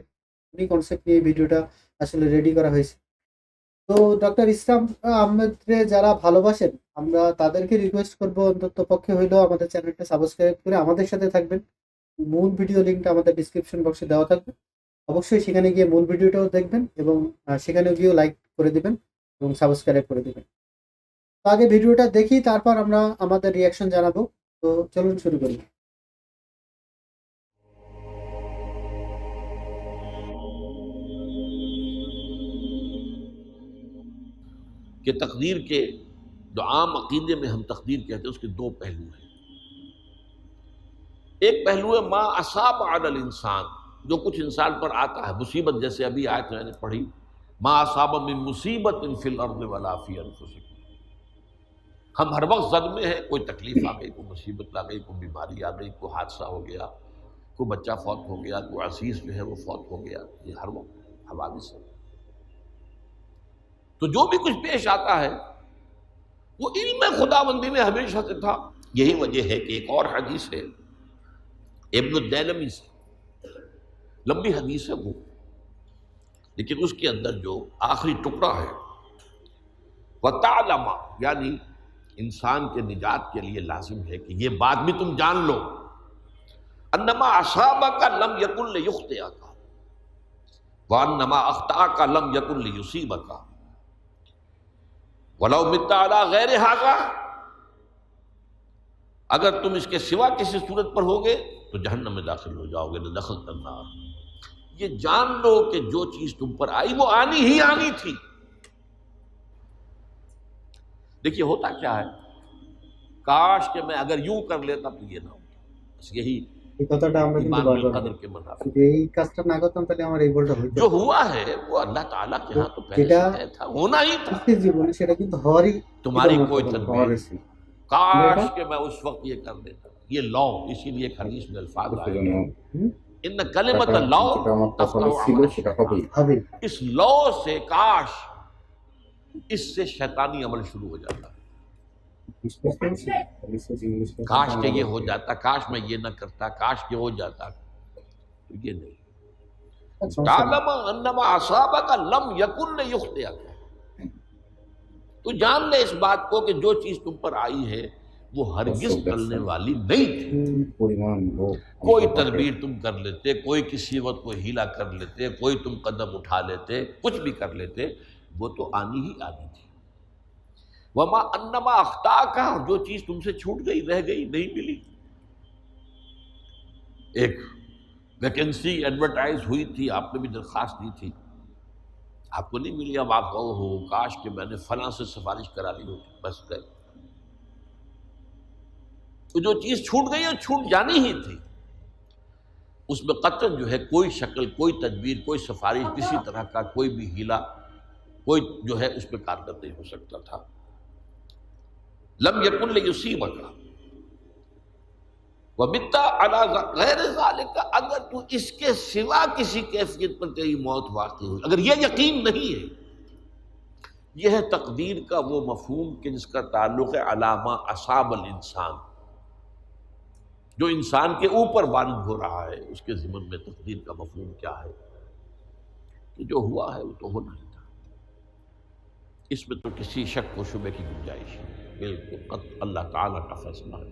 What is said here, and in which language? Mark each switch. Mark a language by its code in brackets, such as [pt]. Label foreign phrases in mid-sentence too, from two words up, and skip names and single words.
[bn] এই কনসেপ্ট নিয়ে এই ভিডিওটা আসলে রেডি করা হয়েছে। তো ডক্টর ইসলাম আহমেদকে যারা ভালোবাসেন, আমরা তাদেরকে রিকোয়েস্ট করবো অন্তত পক্ষে হইলেও আমাদের চ্যানেলটা সাবস্ক্রাইব করে আমাদের সাথে থাকবেন। মূল ভিডিও লিঙ্কটা আমাদের ডিসক্রিপশন বক্সে দেওয়া থাকবে। অবশ্যই সেখানে গিয়ে মূল ভিডিওটাও দেখবেন এবং সেখানে গিয়েও লাইক করে দিবেন এবং সাবস্ক্রাইব করে দিবেন। তো আগে ভিডিওটা দেখি, তারপর আমরা আমাদের রিয়াকশন জানাবো। তো চলুন শুরু করি। [ur] کہ تقدیر کے جو عام عقیدے میں ہم تقدیر کہتے ہیں اس کے دو پہلو ہیں۔ ایک پہلو ہے [ar] ما اصاب علی الانسان، [ur] جو کچھ انسان پر آتا ہے مصیبت، جیسے ابھی آیت میں نے پڑھی [ar] ما اصاب من مصیبت فی الارض ولا فی انفسکم۔ [ur] ہم ہر وقت زد میں ہیں، کوئی تکلیف آ گئی، کوئی مصیبت آ گئی، کوئی بیماری آ گئی، کوئی حادثہ ہو گیا، کوئی بچہ فوت ہو گیا، کوئی عزیز جو ہے وہ فوت ہو گیا، یہ ہر وقت حوادث ہے۔ تو جو بھی کچھ پیش آتا ہے وہ علم خداوندی میں ہمیشہ سے تھا۔ یہی وجہ ہے کہ ایک اور حدیث ہے ابن الدیلمی سے، لمبی حدیث ہے وہ، لیکن اس کے اندر جو آخری ٹکڑا ہے وَتَعْلَمَ، یعنی انسان کے نجات کے لیے لازم ہے کہ یہ بات بھی تم جان لو [ar] انما اصابک لم یکن لیخطئک وانما اخطأک لم یکن لیصیبک وَلَوْ مِتَّ عَلَىٰ غَيْرِ هَذَا، [ur] اگر تم اس کے سوا کسی صورت پر ہوگے تو جہنم میں داخل ہو جاؤ گے، [ar] لَدَخَلْتَ النَّارَ۔ [ur] یہ جان لو کہ جو چیز تم پر آئی وہ آنی ہی آنی تھی۔ دیکھیے ہوتا کیا ہے، کاش کہ میں اگر یوں کر لیتا تو یہ نہ ہوتا، بس یہی [bn] এই কথাটা আমরা কিন্তু [ur] ایمان [bn] বারবার [ur] بالقدر [bn] বলি। [ur] کے منافع۔ [bn] যদি এই কাজটা না করতাম তাহলে আমার এই ভুলটা হইতো [ur] جو [bn] না। [ur] ہوا ہے وہ اللہ تعالیٰ کے [bn] তো [ur] ہاں تو پہلے [bn] যেটা [ur] سے طے تھا، ہونا ہی تھا، [bn] সত্যি জীবনে সেটা কিন্তু হওয়ারই [ur] تمہاری [bn] বিধান [ur] کوئی [bn] হলো [ur] تدبیر [bn] হওয়ার [ur] نہیں۔ [bn] ছিল। আমরা [ur] کاش [bn] এটা [ur] کہ میں اس وقت یہ کر دیتا، یہ لو، اسی لیے ایک حدیث میں الفاظ آئے হুম, [ar] ان کلمۃ لو [bn] যেটা আমার কপালে [ar] تفتح [bn] ছিল [ar] عمل [bn] সেটা [ar] الشیطان۔ [bn] হবেই। হবে। [ur] اس لو سے کاش اس سے شیطانی عمل شروع ہو جاتا، [bn] বিশ্বাস করেছি [en] research English [ur] کاش کہ یہ ہو جاتا، کاش میں یہ نہ کرتا، کاش کہ ہو جاتا، تو یہ نہیں۔ [bn] সমস্যা নেই। [ar] تعلم انما اصابک لم یکن لیخطئک، [ur] تو جان لے اس بات کو کہ جو چیز تم پر آئی ہے وہ ہرگز ٹلنے والی نہیں تھی۔ [bn] পরিমাণ লোক [ur] کوئی تدبیر تم کر لیتے، کوئی کسی وقت کوئی ہیلا کر لیتے، کوئی تم قدم اٹھا لیتے، کچھ بھی کر لیتے، وہ تو آنی ہی آنی تھی۔ [ar] وما انما اخطاک، [ur] جو چیز تم سے چھوٹ گئی، رہ گئی، نہیں ملی۔ ایک ویکنسی ایڈورٹائز ہوئی تھی، آپ نے بھی درخواست دی تھی، آپ کو نہیں ملی، اب آپ کہو ہو کاش کہ میں نے فلاں سے سفارش کرا لی ہوتی، بس گئے۔ تو جو چیز چھوٹ گئی وہ چھوٹ جانی ہی تھی، اس میں قطعاً جو ہے کوئی شکل، کوئی تدبیر، کوئی سفارش، کسی طرح کا کوئی بھی ہیلا، کوئی جو ہے اس پہ کارگر نہیں ہو سکتا تھا۔ [ar] لم یکن لیصیبک ومت علی غیر ذالک، [ur] اگر تو اس کے سوا کسی کیفیت پر تیری موت واقع ہوئی، اگر یہ یقین نہیں ہے، یہ ہے تقدیر کا وہ مفہوم کہ جس کا تعلق ہے علامہ [ar] اصاب الانسان، [ur] جو انسان کے اوپر وارد ہو رہا ہے، اس کے ضمن میں تقدیر کا مفہوم کیا ہے کہ جو ہوا ہے وہ تو ہونا ہی تھا، اس میں تو کسی شک و شبے کی گنجائش نہیں، بالکل قطع اللہ تعالیٰ کا فیصلہ ہے۔